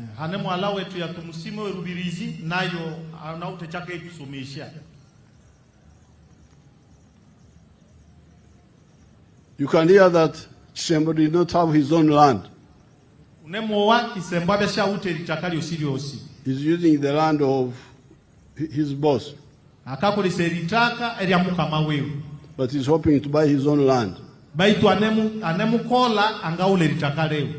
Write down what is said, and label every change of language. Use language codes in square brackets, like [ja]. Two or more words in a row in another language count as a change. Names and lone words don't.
[en] You can hear that Kisembo did not have his own land. He's using the land of his boss. [nyo] Akakulisa eritaka erya mukama wewe. [en] But he's hoping to buy his own land. [nyo] Baitu anemukola angaule eritaka lewe.